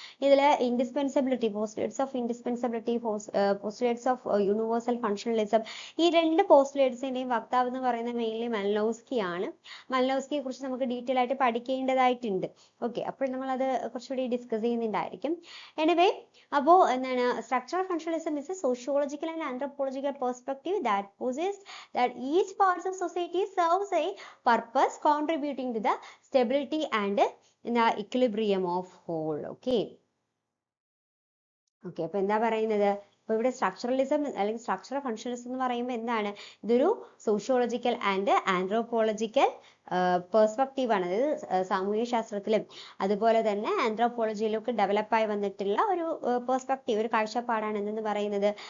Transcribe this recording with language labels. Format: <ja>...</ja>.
<ml>ഇതിൽ ഇൻഡിസ്പെൻസിബിലിറ്റി, postulates of ഇൻഡിസ്പെൻസിബിലിറ്റി, postulates of universal functionalism, ഈ 2 പോസ്റ്റുലേറ്റ്സിന്റെയും വക്താവ് എന്ന് പറയുന്നത് മെയിൻലി മലിനോവ്സ്കി ആണ്. മലിനോവ്സ്കിയെ കുറിച്ച് നമുക്ക് ഡീറ്റെയിൽ ആയിട്ട് പഠിക്കേണ്ടതായിട്ടുണ്ട്. ഓക്കെ, അപ്പോൾ നമ്മൾ അത് കുറച്ചുകൂടി ഡിസ്കസ് ചെയ്യുന്നുണ്ടായിരിക്കും.</ml> <en>anyway,</en> <ml>അപ്പോൾ എന്താണ്</ml> <en>Structural functionalism is a sociological and anthropological perspective that possesses that each part of society serves a purpose contributing to the stability and the equilibrium of whole.</en> <ml>Okay, അപ്പൊ എന്താ പറയുന്നത്? അപ്പൊ ഇവിടെ സ്ട്രക്ചറലിസം അല്ലെങ്കിൽ structural functionalism എന്ന് പറയുമ്പോൾ എന്താണ്? ഇതൊരു സോഷ്യോളജിക്കൽ ആൻഡ് ആന്ത്രോപോളജിക്കൽ പെർസ്പെക്റ്റീവ് ആണ്. അതായത് സാമൂഹ്യ ശാസ്ത്രത്തിലും അതുപോലെ തന്നെ ആന്ത്രോപോളജിയിലും ഒക്കെ ഡെവലപ്പായി വന്നിട്ടുള്ള ഒരു പെർസ്പെക്റ്റീവ്, ഒരു കാഴ്ചപ്പാടാണ് എന്തെന്ന് പറയുന്നത്?</ml>